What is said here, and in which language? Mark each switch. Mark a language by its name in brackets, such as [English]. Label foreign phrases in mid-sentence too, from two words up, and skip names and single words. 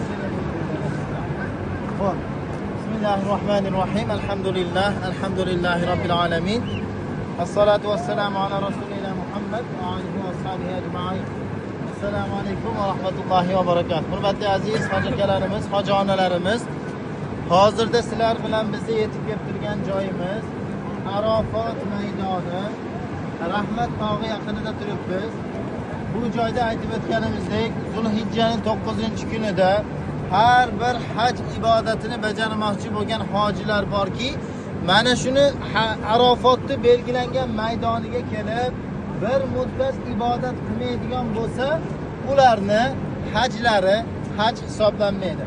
[Arabic] Hop. بسم الله الرحمن الرحيم. الحمد لله رب العالمين. الصلاة والسلام على رسولنا محمد وآله وأصحابه أجمعين. السلام عليكم ورحمة الله وبركاته. [Turkish] Hürmetli aziz hacıkalarımız, hacı analarımız, [Uzbek] hozirda sizlar bilan bizni yetib kelib turgan joyimiz Arafat maydoni, Rahmat tog'i yaqinida turibmiz. Bu joyda aytib o'tganimizdek, Zulhijjaning 9-kunida har bir haj ibodatini bajarmoqchi bo'lgan hojilar borki, mana shuni Arafatda belgilangan maydoniga kelib bir muddat ibodat qilmaydigan bo'lsa, ularni hajlari haj hisoblanmaydi.